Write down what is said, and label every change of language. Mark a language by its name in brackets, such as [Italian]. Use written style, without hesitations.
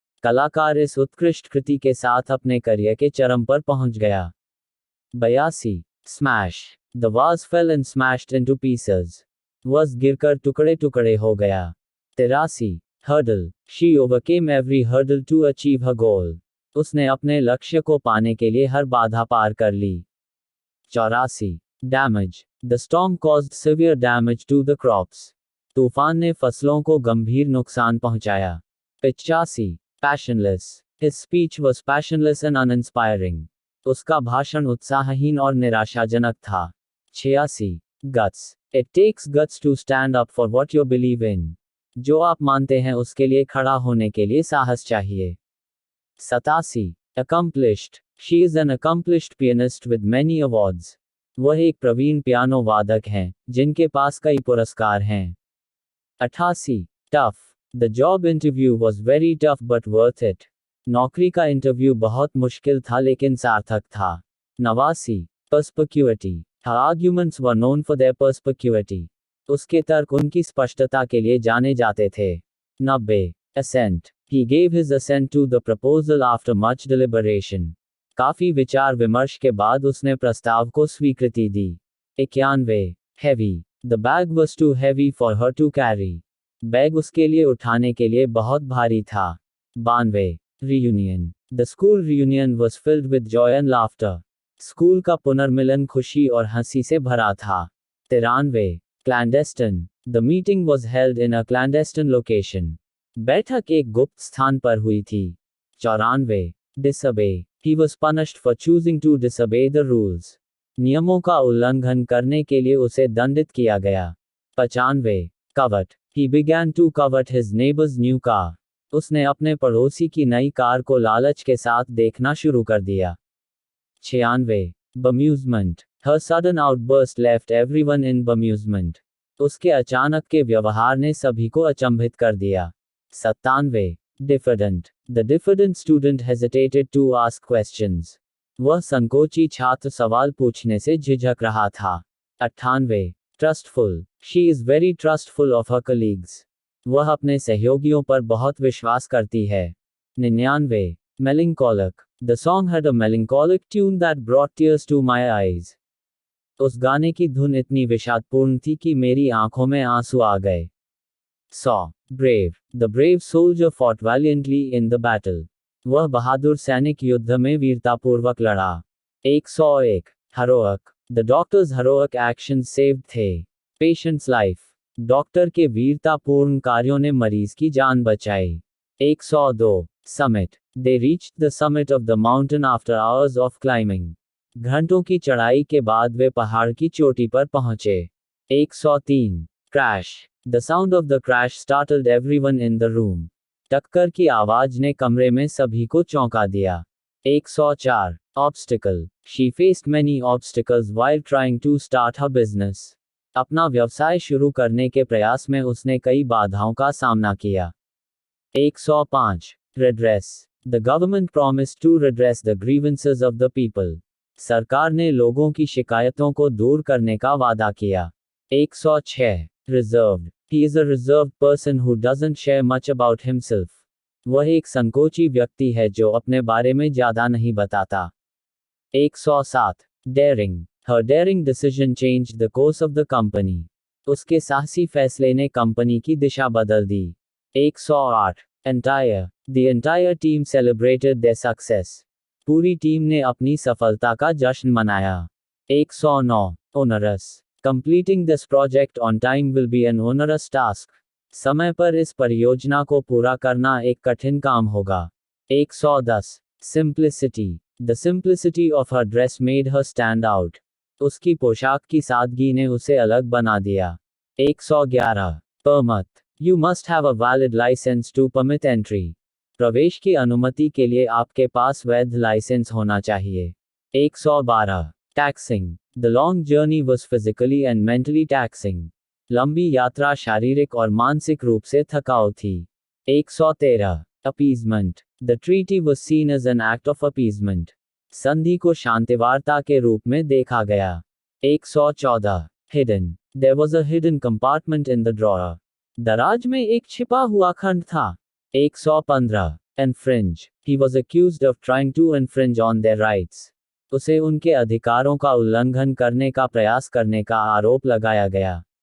[Hindi] कलाकार इस उत्कृष्ट कृति के साथ अपने करियर के चरम पर पहुंच गया। [English] 82. Smash. The vase fell and smashed into pieces. [Hindi] वस गिरकर टुकड़े टुकड़े हो गया। [English] 83. Hurdle. She overcame every hurdle to achieve her goal. [Hindi] उसने अपने लक्ष्य को पाने के लिए हर बाधा पार कर ली। [English] 84. Damage. The storm caused severe damage to the crops. [Hindi] तूफान ने फसलों को गंभीर नुकसान पहुंचाया। [English] 85. Passionless. His speech was passionless and uninspiring. [Hindi] उसका भाषण उत्साहहीन और निराशाजनक था। [English] 86. Guts. It takes guts to stand up for what you believe in. [Hindi] जो आप मानते हैं उसके लिए खड़ा होने के लिए साहस चाहिए। [English] 87. Accomplished. She is an accomplished pianist with many awards. [Hindi] वह एक प्रवीण पियानो वादक हैं, जिनके पास कई पुरस्कार हैं। [English] 88. Tough. The job interview was very tough but worth it. [Hindi] नौकरी का इंटरव्यू बहुत मुश्किल था लेकिन सार्थक था। [English] 89. Perspicuity. Her arguments were known for their perspicuity. [Hindi] उसके तर्क उनकी स्पष्टता के लिए जाने जाते थे। [English] 90. Assent. He gave his assent to the proposal after much deliberation. [Hindi] काफी विचार विमर्श के बाद उसने प्रस्ताव को स्वीकृति दी। [English] 91. Heavy. The bag was too heavy for her to carry. [Hindi] Bag उसके लिए उठाने के लिए बहुत भारी था। [English] 92. Reunion. The school reunion was filled with joy and laughter. [Hindi] School का पुनर्मिलन खुशी और हंसी से भरा था। [English] 93. Clandestine. The meeting was held in a clandestine location. [Hindi] बैठक एक गुप्त स्थान पर हुई थी। [English] 94. Disobey. He was punished for choosing to disobey the rules. [Hindi] नियमों का उल्लंघन करने के लिए उसे दंडित किया गया। [English] 95. Covet. He began to covet his neighbor's new car. [Hindi] उसने अपने पड़ोसी की नई कार को लालच के साथ देखना शुरू कर दिया। [English] 96. Bemusement. Her sudden outburst left everyone in bemusement. [Hindi] उसके अचानक के व्यवहार ने सभी को अचंभित कर दिया। [English] 97. Diffident. The diffident student hesitated to ask questions. [Hindi] वह संकोची छात्र सवाल पूछने से झिझक रहा था। [English] 98. Trustful. She is very trustful of her colleagues. [Hindi] वह अपने सहयोगियों पर बहुत विश्वास करती है। [English] 99. Melancholic. The song had a melancholic tune that brought tears to my eyes. [Hindi] उस गाने की धुन इतनी विषादपूर्ण थी कि मेरी आंखों में आंसू आ गए। [English] 100. Brave. The brave soldier fought valiantly in the battle. [Hindi] वह बहादुर सैनिक युद्ध में वीरतापूर्वक लड़ा। [English] 101. Heroic. The doctor's heroic actions saved the patient's life. [Hindi] Doctor के वीरतापूर्ण कार्यों ने मरीज की जान बचाई। [English] 102. Summit. They reached the summit of the mountain after hours of climbing. [Hindi] घंटों की चढ़ाई के बाद वे पहाड़ की चोटी पर पहुंचे। 103. [English] Crash. The sound of the crash startled everyone in the room. [Hindi] टक्कर की आवाज ने कमरे में सभी को चौंका दिया. [English] 104. Obstacle. She faced many obstacles while trying to start her business. [Hindi] अपना व्यवसाय शुरू करने के प्रयास में उसने कई बाधाओं का सामना किया. [English] 105. Redress. The government promised to redress the grievances of the people. [Hindi] सरकार ने लोगों की शिकायतों को दूर करने का वादा किया. [English] 106. Reserved. He is a reserved person who doesn't share much about himself. [Hindi] वह एक संकोची व्यक्ति है जो अपने बारे में ज्यादा नहीं बताता. [English] 107. Daring. Her daring decision changed the course of the company. [Hindi] उसके साहसी फैसले ने कंपनी की दिशा बदल दी. [English] 108. Entire. The entire team celebrated their success. [Hindi] पूरी टीम ने अपनी सफलता का जश्न मनाया. [English] 109. Onerous. Completing this project on time will be an onerous task. [Hindi] समय पर इस परियोजना को पूरा करना एक कठिन काम होगा. [English] 110. Simplicity. The simplicity of her dress made her stand out. [Hindi] उसकी पोशाक की सादगी ने उसे अलग बना दिया. [English] 111. Permit. You must have a valid license to permit entry. [Hindi] प्रवेश की अनुमति के लिए आपके पास वैध लाइसेंस होना चाहिए. [English] 112. Taxing. The long journey was physically and mentally taxing. [Hindi] लंबी यात्रा शारीरिक और मानसिक रूप से थकाऊ थी. [English] 113. Appeasement. The treaty was seen as an act of appeasement. [Hindi] संधि को शांतिवार्ता के रूप में देखा गया. [English] 114. Hidden. There was a hidden compartment in the drawer. [Hindi] दराज में एक छिपा हुआ खंड था. [English] 115. Infringe. He was accused of trying to infringe on their rights. [Hindi] उसे उनके अधिकारों का उल्लंघन करने का प्रयास करने का आरोप लगाया गया.